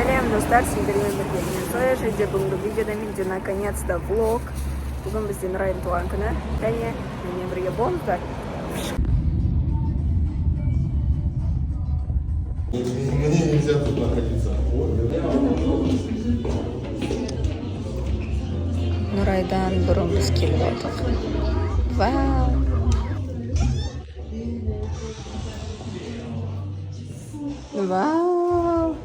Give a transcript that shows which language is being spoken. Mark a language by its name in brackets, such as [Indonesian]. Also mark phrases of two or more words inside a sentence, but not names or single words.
[Kazakh] достар сендермен бірге мен соя жерде бүгінгі видеода менде наконец-то влог. Бүгін бізде Нұрайдың туған күні және менімен бірге болыңыздар. [Russian] Мне нельзя тут находиться. [Kazakh] Нұрайдан бұрын біз келіп отырдық. Вау! Вау!